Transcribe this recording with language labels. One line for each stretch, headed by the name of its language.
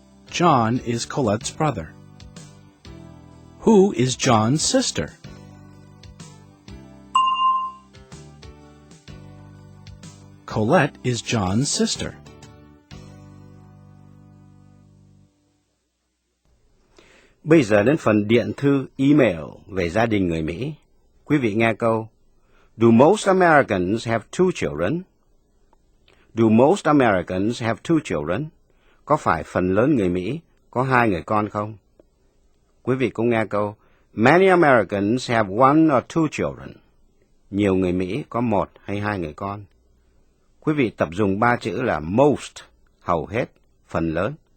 English: John is Colette's brother. Who is John's sister? Colette is John's sister.
Vietnamese: Bây giờ đến phần điện thư email về gia đình người Mỹ. Quý vị nghe câu
English: Do most Americans have two children? Do most Americans have two children?
Vietnamese: Có phải phần lớn người Mỹ có 2 người con không? Quý vị cũng nghe câu
English: Many Americans have one or two children.
Vietnamese: Nhiều người Mỹ có 1 hay 2 người con. Quý vị tập dùng 3 chữ là most, hầu hết, phần lớn.